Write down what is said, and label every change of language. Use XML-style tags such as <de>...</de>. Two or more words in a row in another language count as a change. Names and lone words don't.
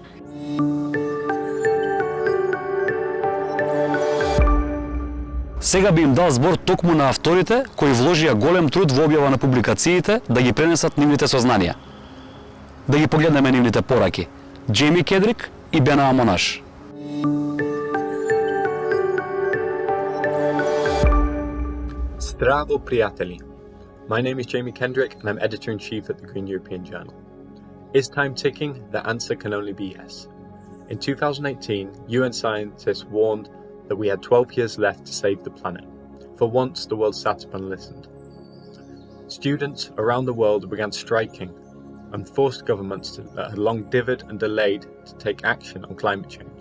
<mk>Сега би им дал збор токму на авторите кои вложија голем труд во објава на публикациите да ги пренесат нивните сознанија. Да ги погледнеме нивните пораки. Джейми Кедрик и Бена Монаш. Zdravo, приятели.</mk> <en>My name is Jamie Kendrick and I'm editor-in-chief at the Green European Journal. Is time ticking? The answer can only be yes. In 2018, UN scientists warned that we had 12 years left to save the planet. For once, the world sat up and listened. Students around the world began striking and forced governments that had long divvied and delayed to take action on climate change.</en>